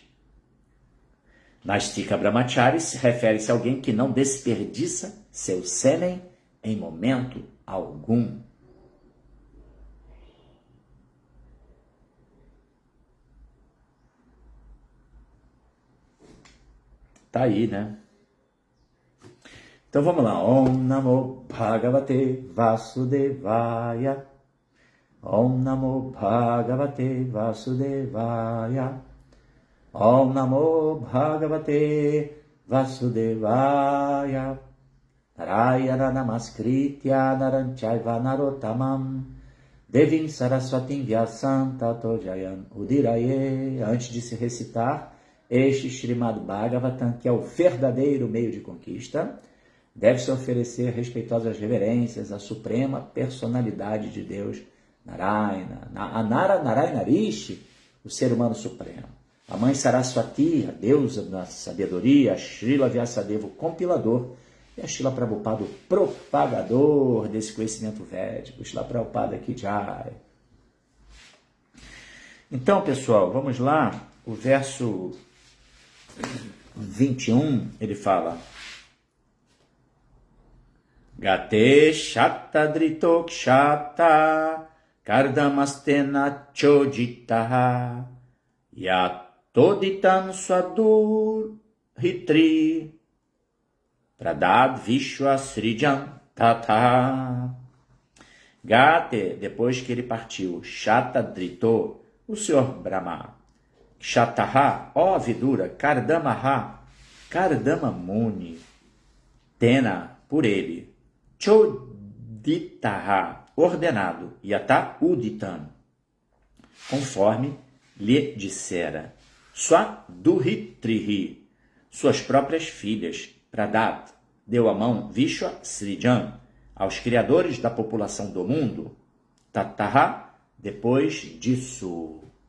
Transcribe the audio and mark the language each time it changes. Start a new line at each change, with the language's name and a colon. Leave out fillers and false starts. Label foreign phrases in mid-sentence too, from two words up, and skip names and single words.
Sanskrit: Naistika Brahmacharis
Portuguese: refere-se a alguém que não desperdiça seu sêmen em momento algum. Tá aí, né? Então vamos lá.
Sanskrit: Om Namo Bhagavate Vasudevaya. Om Namo Bhagavate Vasudevaya. Om Namo Bhagavate Vasudevaya. Narayana Namaskritya Naranchayva Narottamam Devim Saraswatim Vyasam Tato Jayan Udiraye.
Portuguese: Antes de se recitar este Srimad Bhagavatam, que é o verdadeiro meio de conquista, deve-se oferecer respeitosas reverências à suprema personalidade de Deus, Narayana, Narayana Rishi, o ser humano supremo. A mãe Saraswati, a deusa da sabedoria, a Srila Vyasadeva, o compilador, e a Srila Prabhupada, o propagador desse conhecimento védico.
Hindi: Srila Prabhupada Ki Jai.
Portuguese: Então, pessoal, vamos lá. O verso 21, ele fala:
Sanskrit: Gate Shata Dritok Shata Kardamastena Choditaha Yatoditan Swadur Hitri Pradad Vishwa Srijan Tata.
Portuguese: Gate, depois que ele partiu, Shata Drito, o Senhor Brahma, Shataha, ó Vidura, Kardamaha, Kardama Muni, Tena, por ele, Choditaha, ordenado,
Sanskrit: Yata Uditan,
Portuguese: conforme lhe dissera, Swaduritrihi, suas próprias filhas, Pradat, deu a mão
Sanskrit: Vishwa Srijan,
Portuguese: aos criadores da população do mundo, Tataha, depois disso.